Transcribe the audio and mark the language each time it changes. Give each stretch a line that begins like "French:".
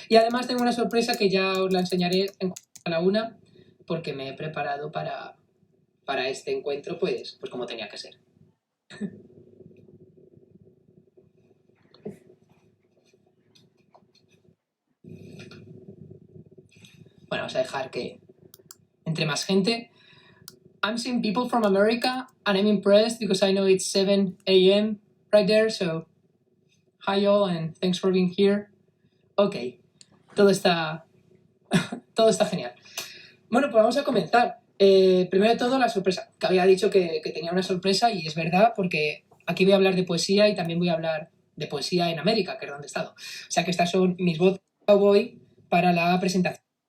Spanish: Y además tengo una sorpresa que ya os la enseñaré a la 1 porque me he preparado para este encuentro pues como tenía que ser. Bueno, vamos a dejar que entre más gente.
English: I'm seeing people from America and I'm impressed because I know it's 7 a.m. right there, so hi all and thanks for being here.
Spanish: Ok, todo está genial. Bueno, pues vamos a comenzar. Primero de todo, la sorpresa. Que había dicho que tenía una sorpresa y es verdad porque aquí voy a hablar de poesía y también voy a hablar de poesía en América, que es donde he estado. O sea que estas son mis voces cowboy para la presentación.